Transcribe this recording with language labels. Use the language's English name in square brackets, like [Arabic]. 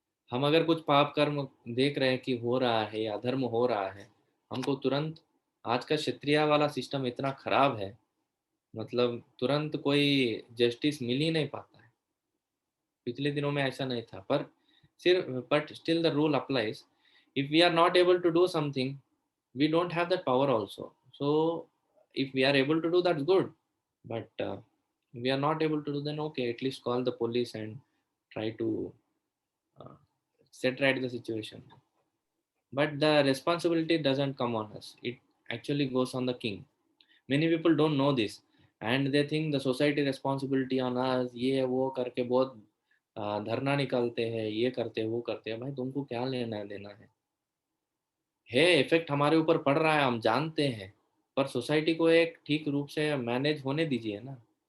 [Hindi] हम अगर कुछ पाप कर्म देख रहे हैं कि हो रहा है या अधर्म हो रहा है, हमको तुरंत, आज का क्षत्रिय वाला सिस्टम इतना खराब है, मतलब तुरंत कोई जस्टिस मिल ही नहीं पाता है। पिछले दिनों में ऐसा नहीं था, पर सिर्फ [English] But still the rule applies. If we are not able to do something, we don't have that power also. So if we are able to do, that's good, but we are not able to do, then okay, at least call the police and try to uh, set right the situation. But the responsibility doesn't come on us, it actually goes on the king. Many people don't know this, and they think the society responsibility on us, [Hindi] ये वो करके बहुत धरना निकालते हैं, ये करते हैं वो करते हैं। भाई तुमको क्या लेना देना है इफेक्ट हमारे ऊपर पड़ रहा है, हम जानते हैं, पर सोसाइटी को एक ठीक रूप से मैनेज होने दीजिए ना।